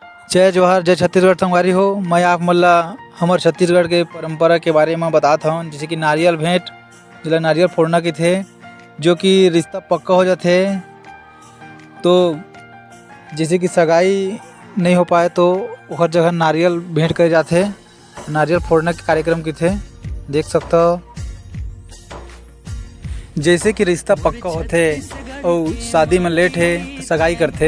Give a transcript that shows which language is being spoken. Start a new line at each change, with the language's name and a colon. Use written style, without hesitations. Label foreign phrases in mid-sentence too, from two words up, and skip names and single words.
Chhattisgarhi: जय जोहार, जय छत्तीसगढ़ संगवारी हो। मैं आप मन ला हमर छत्तीसगढ़ के परंपरा के बारे में बतात हूँ। जैसे कि नारियल भेंट जेला नारियल फोड़ना के थे, जो कि रिश्ता पक्का हो जाते। तो जैसे कि सगाई नहीं हो पाए तो हर जगह नारियल भेंट करे जाते। नारियल फोड़ने के कार्यक्रम की थे, देख सकते हो। जैसे कि रिश्ता पक्का होते और शादी में लेट है तो सगाई करते।